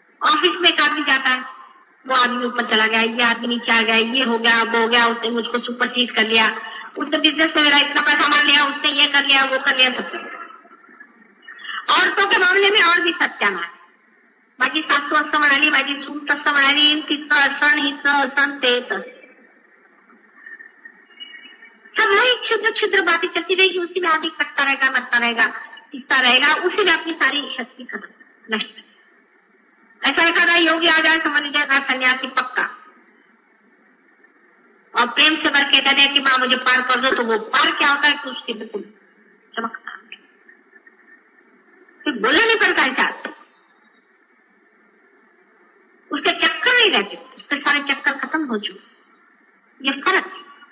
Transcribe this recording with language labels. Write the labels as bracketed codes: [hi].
[hi] Office में एक आदमी जाता है, वो आदमी ऊपर चला गया, ये आदमी नीचे आ गया, ये हो गया, वो हो गया, उसने मुझको सुपर चीज कर लिया, उसने बिजनेस में मेरा इतना पैसा मार लिया, उसने ये कर लिया, वो कर लिया, सब कर लिया। औरतों के मामले में और भी सत्यानाश। [mr] माझी सासू असं म्हणाली, माझी सून तसं म्हणाली, तिचं असं हिचं असं ते तसं, [hi] सब वही क्षुद्र क्षुद्र बातें चलती रहेगी। उसी में आदमी कटता रहेगा, मरता रहेगा, पिसता रहेगा, उसी में अपनी सारी शक्ति खत्म नष्ट। ऐसा एखादा योगी आ जाए, समझ जाएगा सन्यासी पक्का, और प्रेम से भर के कहते हैं कि माँ मुझे पार कर दो, तो वो पार क्या होता है कि उसके बिल्कुल चमकता, फिर बोलना नहीं पड़ता है, उसके चक्कर नहीं रहते, उसके सारे चक्कर खत्म हो चुके। ये फर्क है।